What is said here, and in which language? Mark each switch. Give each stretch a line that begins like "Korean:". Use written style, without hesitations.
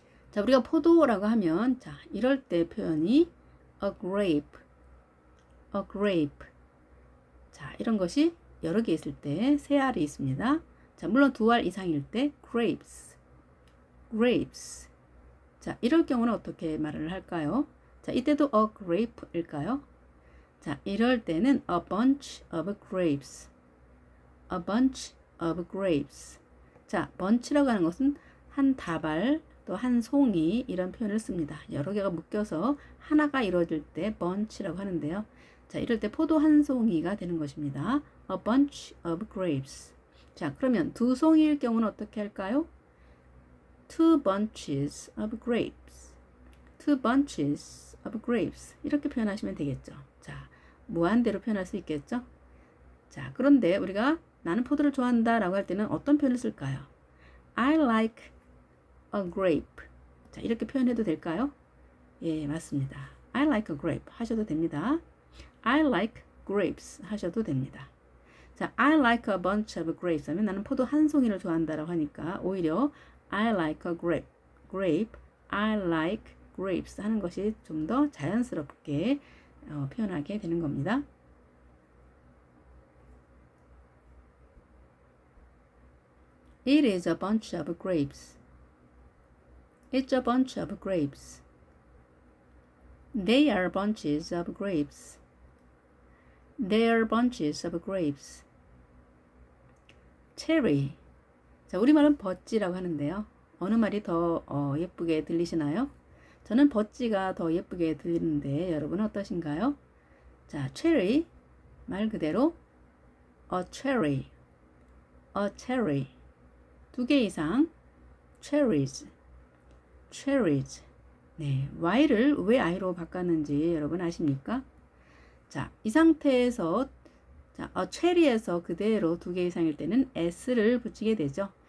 Korean: 자, 우리가 포도라고 하면, 자, 이럴 때 표현이
English: a grape, a grape.
Korean: 자, 이런 것이 여러 개 있을 때 세 알이 있습니다. 자, 물론 두 알 이상일 때
English: grapes, grapes.
Korean: 자, 이럴 경우는 어떻게 말을 할까요? 자, 이때도
English: a grape
Korean: 일까요? 자, 이럴 때는
English: a bunch of grapes,
Korean: a bunch of grapes. 자, bunch라고 하는 것은 한 다발, 또 한 송이 이런 표현을 씁니다. 여러 개가 묶여서 하나가 이루어질 때 bunch라고 하는데요. 자, 이럴 때 포도 한 송이가 되는 것입니다.
English: A bunch of grapes.
Korean: 자, 그러면 두 송이일 경우는 어떻게 할까요?
English: Two bunches of grapes. Two bunches of grapes.
Korean: 이렇게 표현하시면 되겠죠. 자, 무한대로 표현할 수 있겠죠? 자, 그런데 우리가 나는 포도를 좋아한다 라고 할 때는 어떤 표현을 쓸까요?
English: I like a grape.
Korean: 자, 이렇게 표현해도 될까요? 예, 맞습니다.
English: I like a grape
Korean: 하셔도 됩니다.
English: I like grapes 하셔도 됩니다.
Korean: 자,
English: I like a bunch of grapes
Korean: 하면 나는 포도 한 송이를 좋아한다라고 하니까 오히려
English: I like a grape, I like grapes
Korean: 하는 것이 좀 더 자연스럽게 표현하게 되는 겁니다.
English: It is a bunch of grapes. It's a bunch of grapes. They are bunches of grapes. They are bunches of grapes. Cherry.
Korean: 자, 우리말은 버찌라고 하는데요. 어느 말이 더 예쁘게 들리시나요? 저는 버찌가 더 예쁘게 들리는데 여러분은 어떠신가요? 자,
English: cherry
Korean: 말 그대로
English: a cherry, a cherry.
Korean: 두 개 이상
English: cherries, cherries.
Korean: 네, y를 왜 i로 바꿨는지 여러분 아십니까? 자, 이 상태에서 자, cherry에서 그대로 두 개 이상일 때는 s를 붙이게 되죠.